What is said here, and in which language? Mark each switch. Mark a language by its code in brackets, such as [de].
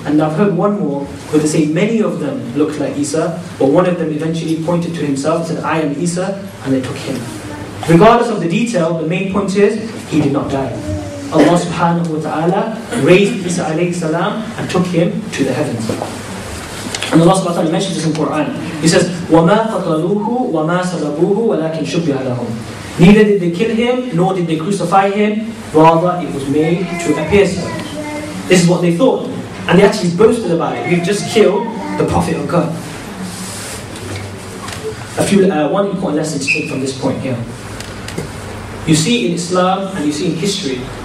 [en] And I've heard one more, where they say many of them looked like Isa, but one of them eventually pointed to himself and said, I am Isa, and they took him. Regardless of the detail, the main point is, he did not die. Allah subhanahu wa ta'ala raised Isa alayhi salam and took him to the heavens. And Allah subhanahu wa ta'ala mentions this in the Quran. He says, [ar] وَمَا قَتَلُوهُ وَمَا صَلَبُوهُ وَلَكِنْ شُبِّهَ لَهُمْ. [en] Neither did they kill him, nor did they crucify him, rather it was made to appear so. This is what they thought. And they actually boasted about it. We've just killed the Prophet of God. One important lesson to take from this point here. You see in Islam and you see in history